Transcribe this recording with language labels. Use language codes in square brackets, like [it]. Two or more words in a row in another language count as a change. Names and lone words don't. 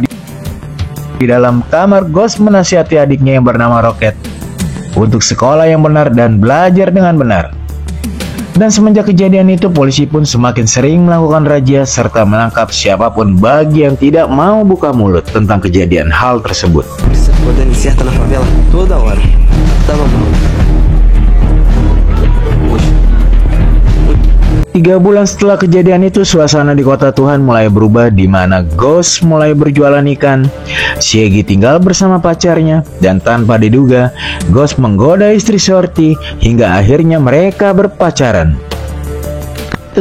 [id] Di dalam kamar, Ghost menasihati adiknya yang bernama Rocket untuk sekolah yang benar dan belajar dengan benar. Dan semenjak kejadian itu, polisi pun semakin sering melakukan razia serta menangkap siapapun bagi yang tidak mau buka mulut tentang kejadian hal tersebut. [pt] Podendo certa na favela toda hora. Tava bom. [id] 3 bulan setelah kejadian itu, suasana di Kota Tuhan mulai berubah, di mana Ghost mulai berjualan ikan, Shaggy tinggal bersama pacarnya, dan tanpa diduga, Ghost menggoda istri Shorty hingga akhirnya mereka berpacaran.